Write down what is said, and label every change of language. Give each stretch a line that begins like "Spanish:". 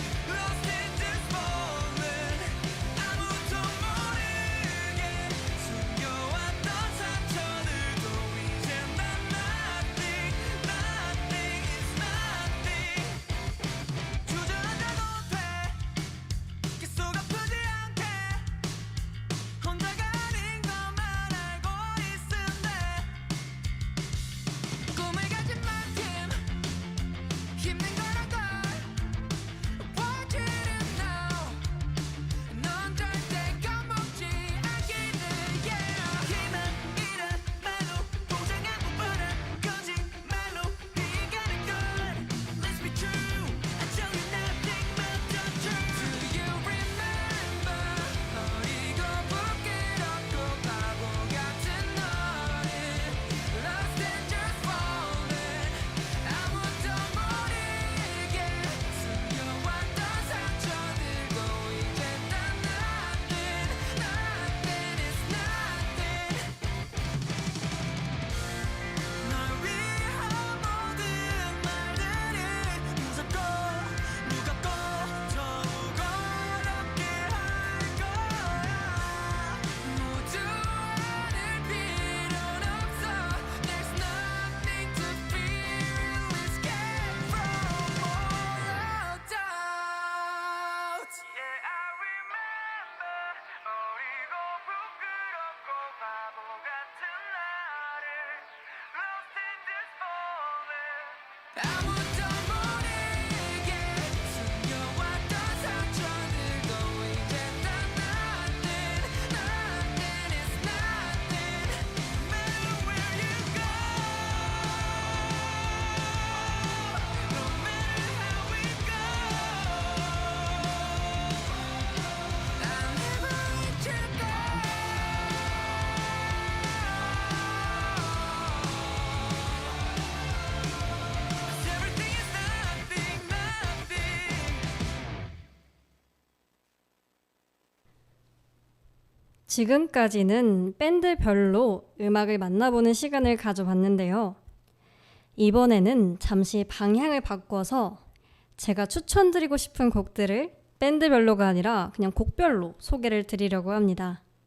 English: Lost in this moment
Korean: 아무도 모르게 숨겨왔던 상처들도 이젠 난
English: nothing Nothing is nothing
Korean: 주저앉아도 돼 계속 아프지 않게 혼자가 아닌 것만 알고 있을래 꿈을 가진 만큼 힘든 거란 걸
English: Want you to know
Korean: 넌 절대 겁먹지 않기는 yeah. 희망이란 말로 포장하고 뻔한 거짓말로 피해가는 건
English: Let's be true I tell you nothing but the truth Do you remember
Korean: 어리고 부끄럽고 바보 같은 너를
English: Lost and just falling
Korean: 아무도 모르게 숨겨왔던 상처들도 이제 난
English: nothing Nothing is nothing
Korean: 널 위한 모든 말들이 무섭고 무겁고 더욱 어렵게 할 거야 모두 아닐 필요는 없어
English: There's nothing to fear Escape from all doubts Yeah I remember
Korean: 어리고 부끄럽고 바보 같은 나를
English: Lost in this moment
Korean: 아무도 모르게 숨겨왔던 상처들도 이제 난
English: nothing Nothing is nothing No matter where you go No matter how we go I'll never let you go Everything is nothing, nothing
Korean: 지금까지는 밴드별로 음악을 만나보는 시간을 가져봤는데요. 이번에는 잠시 방향을 바꿔서 제가 추천드리고 싶은 곡들을 밴드별로가 아니라 그냥 곡별로 소개를 드리려고 합니다.